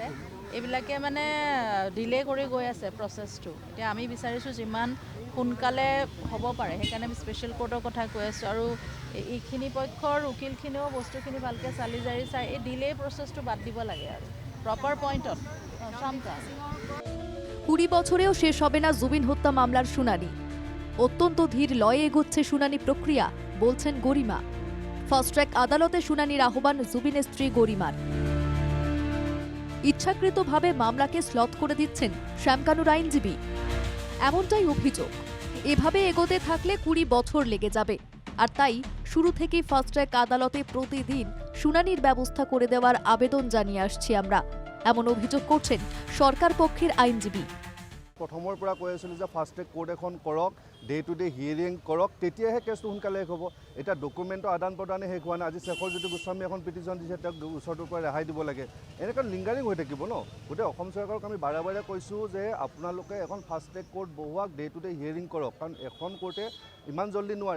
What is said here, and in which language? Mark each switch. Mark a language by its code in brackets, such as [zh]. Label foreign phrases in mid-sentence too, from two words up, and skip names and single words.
[as] এইবিলাকে মানে ডিলে কৰি গৈ আছে প্ৰচেছটো। এতিয়া আমি বিচাৰিছোঁ যিমান সোনকালে হ'ব পাৰে, সেইকাৰণে আমি [en] special court [as] কথা কৈ আছোঁ। আৰু এইখিনি পক্ষৰ উকিলখিনিও বস্তুখিনি ভালকৈ চালি জাৰি চাই এই ডিলে প্ৰচেছটো বাদ দিব লাগে আৰু [en] proper point. [bn] 20 বছরেও শেষ হবে না জুবিন হত্যা মামলার শুনানি। অত্যন্ত ধীর লয়ে এগোচ্ছে শুনানি প্রক্রিয়া, বলছেন গরিমা। [en] fast track [bn] আদালতে শুনানির আহ্বান জুবিনের স্ত্রী গরিমার। ইচ্ছাকৃতভাবে মামলাকে স্লথ করে দিচ্ছেন শ্যামকানুর আইনজীবী, এমনটাই অভিযোগ। এভাবে এগোতে থাকলে 20 বছর লেগে যাবে। আর তাই শুরু থেকেই [en] fast track [bn] আদালতে প্রতিদিন শুনানির ব্যবস্থা করে দেওয়ার আবেদন জানিয়ে আসছি আমরা, এমন অভিযোগ করছেন সরকার পক্ষের আইনজীবী। [as] প্ৰথমৰ পৰা কৈ আছিলোঁ যে [en] fast track court [as] এখন কৰক, [en] day to day hearing [as] কৰক, তেতিয়াহে কেছটো সোনকালে শেষ হ'ব। এতিয়া ডকুমেণ্টৰ আদান প্ৰদানে শেষ হোৱা নাই। আজি শেখৰজ্যোতি গোস্বামী এখন পিটিশ্যন দিছে, তেওঁক ওচৰটোৰ পৰা ৰেহাই দিব লাগে। এনেকৈ লিংগাৰিং হৈ থাকিব ন। গতিকে অসম চৰকাৰক আমি বাৰে বাৰে কৈছোঁ যে আপোনালোকে এখন [en] fast track court [as] বহুৱাক, [en] day to day hearing [as] কৰক, কাৰণ এখন কোৰ্টে ইমান জল্দি নোৱাৰে।